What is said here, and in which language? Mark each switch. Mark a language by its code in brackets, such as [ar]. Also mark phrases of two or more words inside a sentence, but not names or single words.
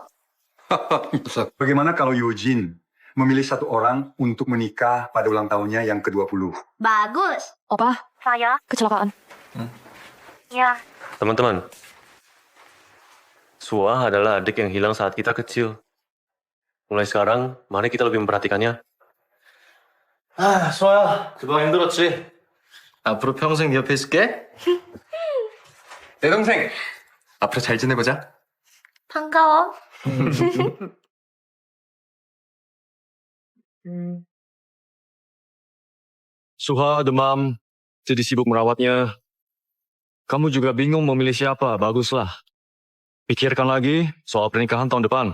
[id] Bagaimana kalau Yojin memilih satu orang untuk menikah pada ulang tahunnya yang ke-20? Bagus. Opa, Saya. kecelakaan. Ya. Teman-teman, Sua adalah adik yang hilang saat kita kecil. Mulai sekarang, mari kita lebih memperhatikannya. [ko] 수아야, 그동안 힘들었지? 앞으로 평생 네 옆에 있을게. 내 동생, 앞으로 잘 지내보자. 반가워. [id] Suha demam, jadi sibuk merawatnya. Kamu juga bingung memilih siapa, baguslah. Pikirkan lagi soal pernikahan tahun depan.